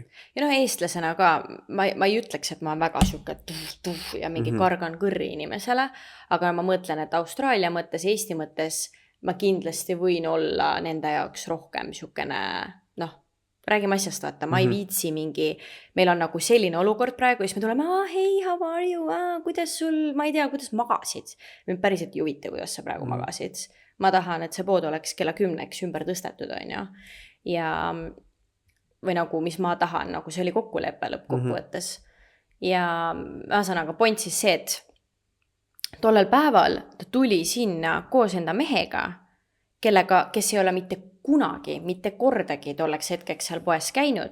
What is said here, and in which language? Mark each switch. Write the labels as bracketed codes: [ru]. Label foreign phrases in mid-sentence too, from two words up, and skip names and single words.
[et] Ja noh, eestlasena ka, ma ei ütleks, et ma olen väga siuke ja mingi kargan kõrri inimesele, aga ma mõtlen, et Austraalia mõttes, Eesti mõttes ma kindlasti võin olla nende jaoks rohkem siukene, noh, räägime asjast, vaata, ma ei viitsi meil on nagu selline olukord praegu, ja siis me tuleme, hei, [en] how are you, [et] kuidas sul, ma ei tea, kuidas magasid. Mind päriselt ei huvita, kuidas sa praegu magasid. Ma tahan, et see pood oleks kella 10 ümber tõstetud, on ju. Ja või nagu, mis ma tahan, nagu see oli kokkulepe lõppkokkuvõttes. Ja ühesõnaga point siis see, et tollel päeval ta tuli sinna koos enda mehega, kes ei ole mitte kunagi, mitte kordagi tolleks hetkeks seal poes käinud.